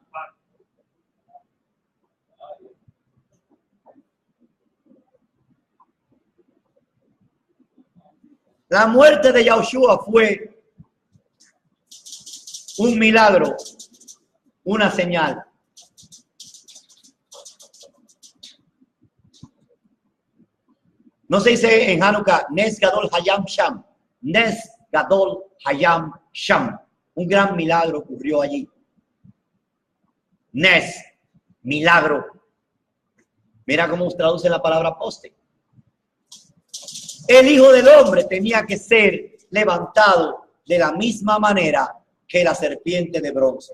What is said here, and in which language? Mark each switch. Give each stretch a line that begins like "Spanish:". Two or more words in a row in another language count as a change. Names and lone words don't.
Spanish: La muerte de Yahushua fue un milagro, una señal. No se dice en Hanukkah,
Hebrew: נס גדול היה שם. נס גדול היה שם.
Spanish: Un gran milagro ocurrió allí. Nes, milagro. Mira cómo se traduce la palabra poste. El Hijo del Hombre tenía que ser levantado de la misma manera que la serpiente de bronce.